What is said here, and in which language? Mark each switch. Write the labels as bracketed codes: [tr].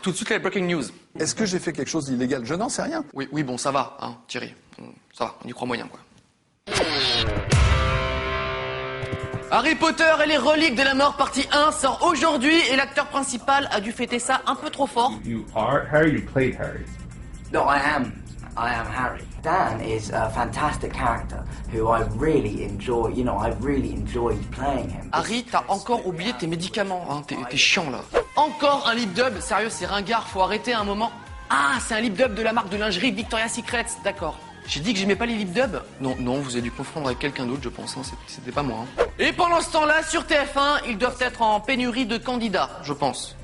[fr] Tout de suite la breaking news. Est-ce que j'ai fait quelque chose d'illégal? Je n'en sais rien. Oui, bon, ça va, hein, Thierry. Ça va, on y croit moyen, quoi. Harry Potter et les reliques de la mort partie 1 sort aujourd'hui et l'acteur principal a dû fêter ça un peu trop fort. [en] You are Harry, you played Harry. No, I am Harry. Dan is a fantastic character who I really enjoy, I've really enjoyed playing him. [fr] Harry, t'as encore oublié tes médicaments, hein, t'es chiant là. Encore un lip dub, sérieux, c'est ringard, faut arrêter un moment. Ah, c'est un lip dub de la marque de lingerie Victoria's Secret, d'accord. J'ai dit que j'aimais pas les lip dubs? Non, vous avez dû confondre avec quelqu'un d'autre, je pense, hein. C'était pas moi. Hein. Et pendant ce temps-là, sur TF1, ils doivent être en pénurie de candidats, je pense.